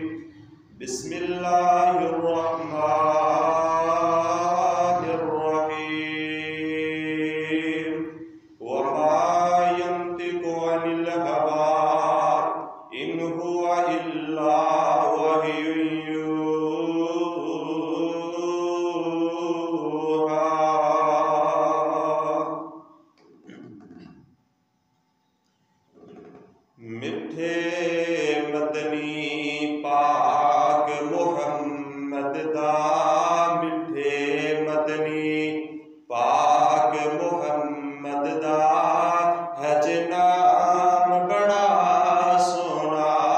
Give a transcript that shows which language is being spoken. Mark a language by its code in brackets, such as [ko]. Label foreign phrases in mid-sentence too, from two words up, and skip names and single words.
[ar] بسم الله الرحمن الرحيم. وما ينطق عن الهوى إن هو إلا وحي يوحى. [pa] میٹھے مدنی پاک محمد دا میٹھے مدنی پاک محمد دا ہے جے نام بڑا سونا.